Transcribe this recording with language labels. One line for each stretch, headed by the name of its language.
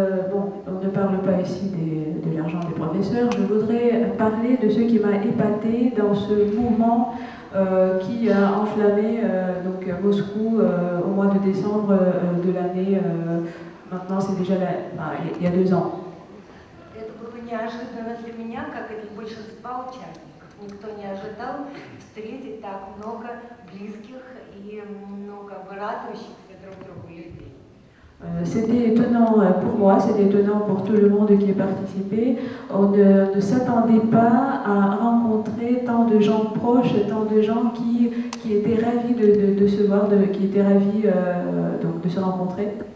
French: Bon, on ne parle pas ici de l'argent des professeurs. Je voudrais parler de ce qui m'a épaté dans ce mouvement qui a enflammé donc Moscou au mois de décembre de l'année. Maintenant, c'est déjà il y a 2 ans.
Russian: Это было неожиданно для меня, как и для большинства участников. Никто не ожидал встретить так много близких и много радующихся друг другу людей.
French: C'était étonnant pour moi, c'était étonnant pour tout le monde qui a participé. On ne s'attendait pas à rencontrer tant de gens proches, tant de gens qui étaient ravis de se voir, qui étaient ravis donc de se rencontrer.